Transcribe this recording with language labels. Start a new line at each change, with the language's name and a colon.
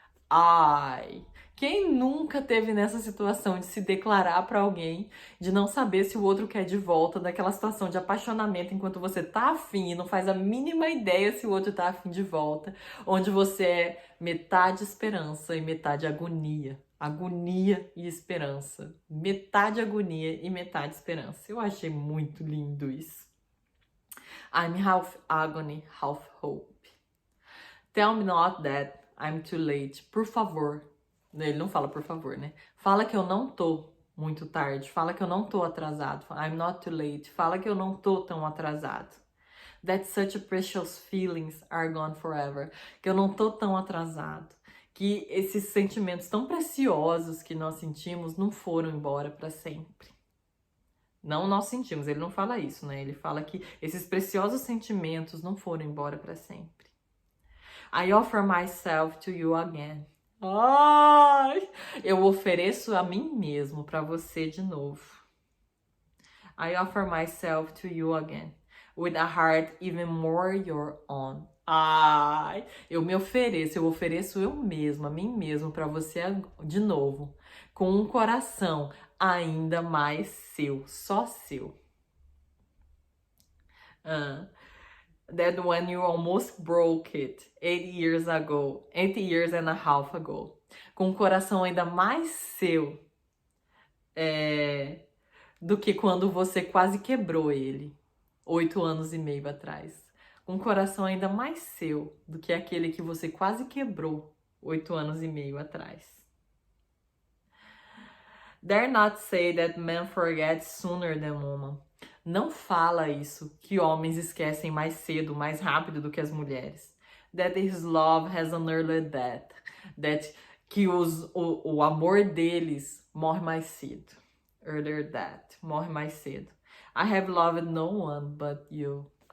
Portuguese: Ai, quem nunca teve nessa situação de se declarar pra alguém, de não saber se o outro quer de volta, daquela situação de apaixonamento enquanto você tá afim e não faz a mínima ideia se o outro tá afim de volta, onde você é metade esperança e metade agonia. Agonia e esperança. Metade agonia e metade esperança. Eu achei muito lindo isso.
English: I'm half agony, half hope. Tell me not that I'm too late.
Portuguese: Por favor. Ele não fala por favor, né? Fala que eu não tô muito tarde. Fala que eu não tô atrasado.
English: I'm not too late.
Portuguese: Fala que eu não tô tão atrasado.
English: That such precious feelings are gone forever.
Portuguese: Que eu não tô tão atrasado. Que esses sentimentos tão preciosos que nós sentimos não foram embora para sempre. Não nós sentimos, ele não fala isso, né? Ele fala que esses preciosos sentimentos não foram embora para sempre.
English: I offer myself to you again.
Portuguese: Ai, eu ofereço a mim mesmo para você de novo.
English: I offer myself to you again. With a heart even more your own.
Portuguese: Ai, eu ofereço eu mesmo, a mim mesmo para você de novo. Com um coração ainda mais seu, só seu.
English: That when you almost broke it 8 years and a half ago.
Portuguese: Com um coração ainda mais seu do que quando você quase quebrou ele 8 anos e meio atrás. Com um coração ainda mais seu do que aquele que você quase quebrou 8 anos e meio atrás.
English: Dare not say that man forgets sooner than woman.
Portuguese: Não fala isso, que homens esquecem mais cedo, mais rápido do que as mulheres.
English: That his love has an early death.
Portuguese: Que o amor deles morre mais cedo.
English: Earlier death,
Portuguese: morre mais cedo.
English: I have loved no one but you.